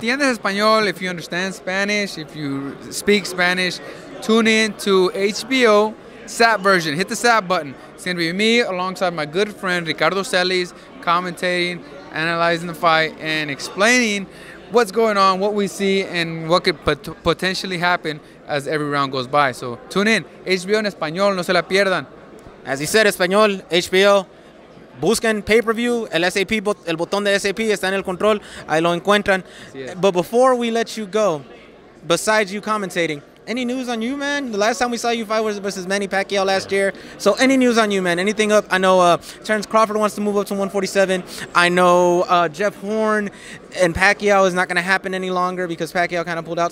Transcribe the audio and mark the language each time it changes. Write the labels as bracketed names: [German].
[Spanish] Entiendes español, [English] if you understand Spanish, if you speak Spanish, tune in to HBO SAP version. Hit the SAP button. It's going to be me alongside my good friend Ricardo Celis, commentating, analyzing the fight, and explaining what's going on, what we see, and what could potentially happen as every round goes by. So tune in. [Spanish] HBO en español, no se la pierdan. [English] As he said, [Spanish] español, HBO, busquen pay-per-view, el botón de SAP está en el control, ahí lo encuentran. [English] But before we let you go, besides you commentating, any news on you, man? The last time we saw you fight was versus Manny Pacquiao last year. So any news on you, man? Anything up? I know Terrence Crawford wants to move up to 147. I know Jeff Horn and Pacquiao is not going to happen any longer because Pacquiao kind of pulled out.